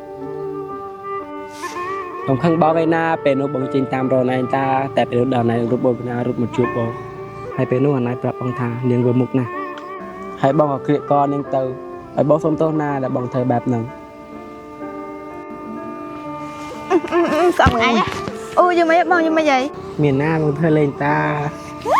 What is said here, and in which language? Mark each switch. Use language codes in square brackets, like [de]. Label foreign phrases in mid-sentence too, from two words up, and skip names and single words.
[km] ខ្ញុំខឹងបោកឯណាពេលនោះបងចេញតាមរនឯងតាតែពេលនោះដល់ណៃរត់បងណារត់មកជួបបងហើយពេលនោះអាណៃប្រាប់បងថានាងធ្វើមុខណាស់ហើយបងក៏ក្រៀកកនាងទៅហើយបងសុំទោសណាដែលបងធ្វើបែបហ្នឹង [vi] Sao một ngày á? Ôi, nhưng mà vậy? [km] មានណាបងធ្វើលេងតា